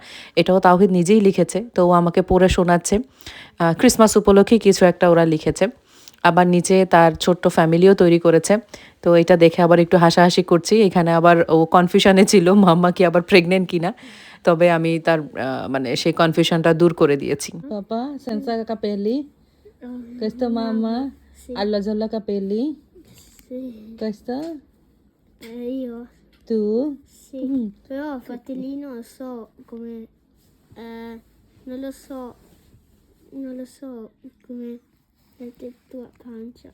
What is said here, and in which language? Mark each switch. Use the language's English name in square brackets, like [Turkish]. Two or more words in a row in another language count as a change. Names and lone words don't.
[Bangla] এটাও তাওহিদ নিজেই লিখেছে। তো ও আমাকে পড়ে শোনাচ্ছে। ক্রিসমাস উপলক্ষে কিছু একটা ওরা লিখেছে। আবার নিচে তার ছোট্ট ফ্যামিলিও তৈরি করেছে। তো এটা দেখে আবার একটু হাসাহাসি করছি। এখানে আবার ও কনফিউশনে ছিল মাম্মা কি আবার প্রেগন্যান্ট কিনা। তবে আমি তার মানে সেই কনফিউশনটা দূর করে দিয়েছি। [Italian] Papà, senza capelli? Questa mamma? Sì, Alla gialla capelli? sì. Questa? Io Tu? sì, però fratelli non so come, non lo so, non lo so come la tua pancia.